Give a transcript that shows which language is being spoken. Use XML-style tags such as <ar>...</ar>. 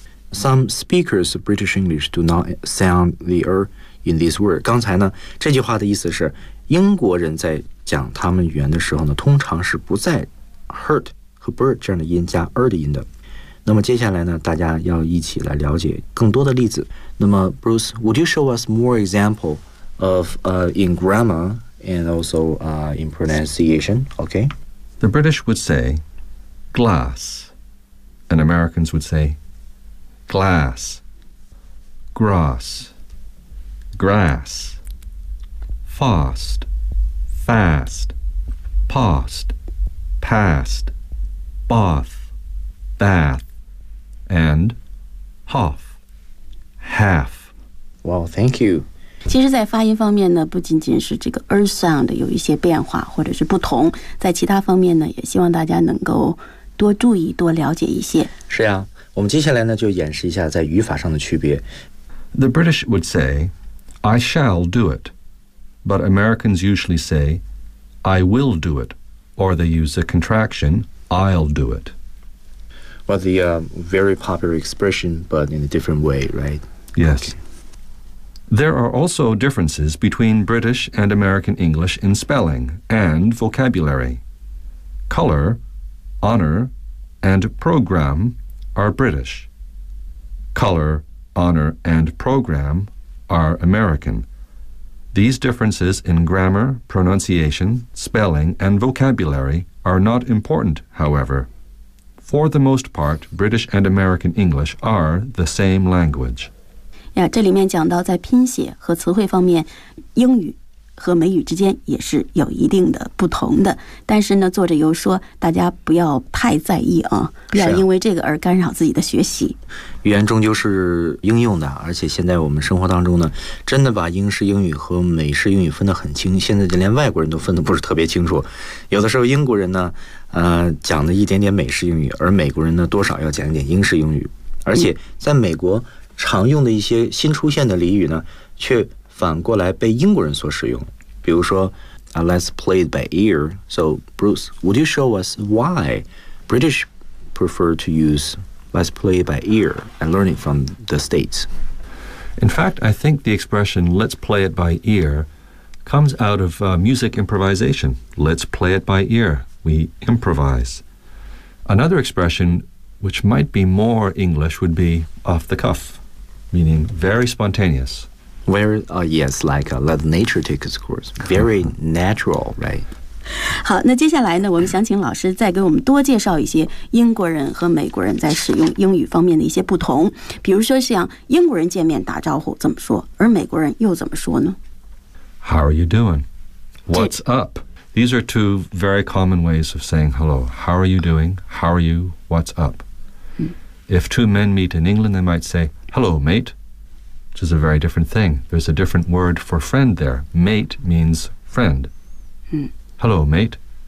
<en>Some speakers of British English do not sound the R in this word.</en> <zh>刚才呢，这句话的意思是，英国人在讲他们语言的时候呢，通常是不在 hurt 和 bird 这样的音加 R 的音的。那么接下来呢，大家要一起来了解更多的例子。那么</zh> <en>Bruce, would you show us more example of in grammar? And also in pronunciation, okay? The British would say glass, and Americans would say glass, grass, grass, fast, fast, past, past, bath, bath, and half, half. Well, thank you.</en> <zh>其实在发音方面呢，不仅仅是这个 earth sound 有一些变化或者是不同，在其他方面呢，也希望大家能够多注意多了解一些。是呀，我们接下来呢就演示一下在语法上的区别。</zh> <en>The British would say I shall do it, but Americans usually say I will do it, or they use the contraction I'll do it But the very popular expression, but in a different way, right? Yes. Okay. There are also differences between British and American English in spelling and vocabulary. Color, honor, and program are British. Color, honor, and program are American. These differences in grammar, pronunciation, spelling, and vocabulary are not important, however. For the most part, British and American English are the same language.</en> <zh>呀，这里面讲到在拼写和词汇方面，英语和美语之间也是有一定的不同的。但是呢，作者又说大家不要太在意啊，不要因为这个而干扰自己的学习。语言终究是应用的，而且现在我们生活当中呢，真的把英式英语和美式英语分得很清，现在就连外国人都分得不是特别清楚。有的时候英国人呢，讲了一点点美式英语，而美国人呢，多少要讲一点英式英语。而且在美国常用的一些新出现的俚语呢，却反过来被英国人所使用。比如说</zh> <en>，Let's play it by ear. So, Bruce, would you show us why British prefer to use "Let's play it by ear" and learn it from the States? In fact, I think the expression "Let's play it by ear" comes out of music improvisation. Let's play it by ear. We improvise. Another expression which might be more English would be off the cuff, meaning very spontaneous. Let nature take its course. Very natural, right?</en> <zh>好，那接下来呢，我们想请老师再给我们多介绍一些英国人和美国人在使用英语方面的一些不同。比如说像英国人见面打招呼怎么说，而美国人又怎么说呢？</zh> <en>How are you doing? What's up? These are two very common ways of saying hello. How are you doing? How are you? What's up? If two men meet in England, they might say, hello, mate, which is a very different thing. There's a different word for friend there. Mate means friend. Hello, mate.</en>